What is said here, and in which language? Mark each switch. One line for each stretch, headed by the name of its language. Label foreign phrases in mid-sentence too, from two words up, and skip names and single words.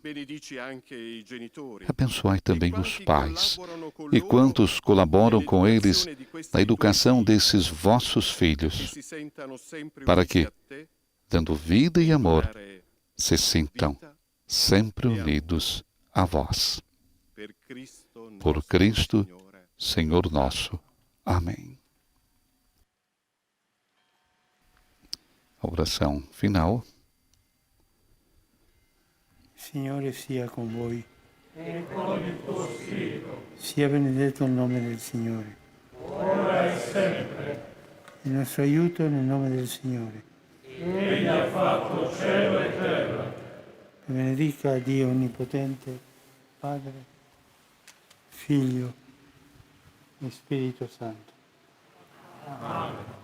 Portuguese: Abençoai também os pais e quantos colaboram com eles na educação desses vossos filhos, para que, dando vida e amor, se sintam sempre unidos a vós. Por Cristo, Senhor nosso. Amém. A oração final.
Italian: Signore sia con voi. E con il tuo spirito, Sia benedetto il nome del Signore. ora e sempre. Il nostro aiuto nel nome del Signore. Egli ha fatto cielo e terra. Che benedica Dio Onnipotente, Padre, Figlio e Spirito Santo. Amen.